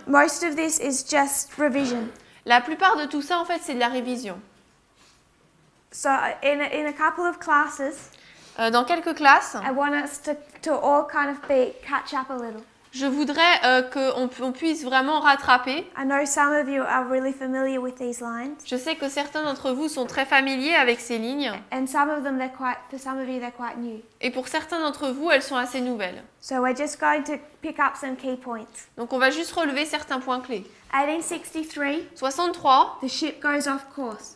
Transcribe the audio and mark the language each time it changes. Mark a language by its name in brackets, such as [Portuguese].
[English] most of this is just revision. [French] la plupart de tout ça, en fait, c'est de la révision. [English] So in a couple of classes, [French] Dans quelques classes, [English] I want us to all kind of catch up a little. [French] je voudrais qu'on puisse vraiment rattraper. [English] I know some of you are really familiar with these lines, [French] Je sais que certains d'entre vous sont très familiers avec ces lignes, [English] and some of them for some of you they're quite new. [French] et pour certains d'entre vous, elles sont assez nouvelles. [English] So we're just going to pick up some key points. [French] Donc on va juste relever certains points clés. [English] 1863, [French] 63, [English] the ship goes off course.